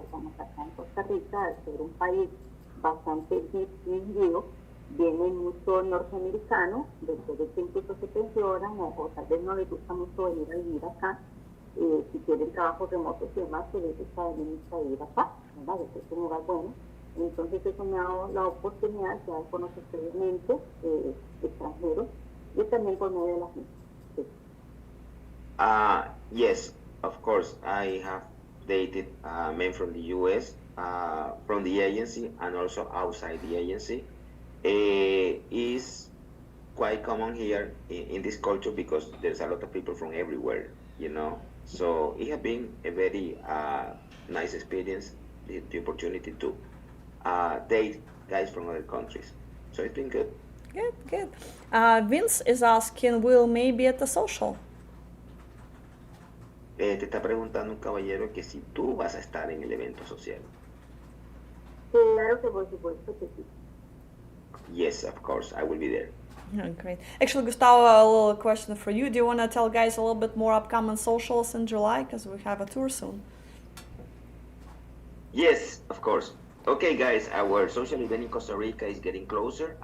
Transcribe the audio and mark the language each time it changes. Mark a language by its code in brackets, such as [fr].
[es] Digamos, acá en Costa Rica, al ser un país bastante distinguido, viene mucho norteamericano, después de que incluso se pensionan o tal vez no les gusta mucho venir a vivir acá. Si tienen trabajos remotos y demás, se les gusta venir a vivir acá, ¿verdad? Es un lugar bueno. Entonces eso me ha dado la oportunidad de conocer previamente extranjeros y también por medio de la gente. [en] Yes, of course. I have dated men from the U.S., from the agency, and also outside the agency. Is quite common here in this culture because there's a lot of people from everywhere, you know. So it has been a very nice experience, the opportunity to date guys from other countries. So it's been good. Good, good. Vince is asking, will May be at the social? [es] Te está preguntando un caballero que si tú vas a estar en el evento social. Claro que por supuesto que sí. [en] Yes, of course, I will be there. Oh, great. Actually, Gustavo, a little question for you. Do you want to tell guys a little bit more upcoming socials in July? Because we have a tour soon. Yes, of course. Okay, guys, our social event in Costa Rica is getting closer.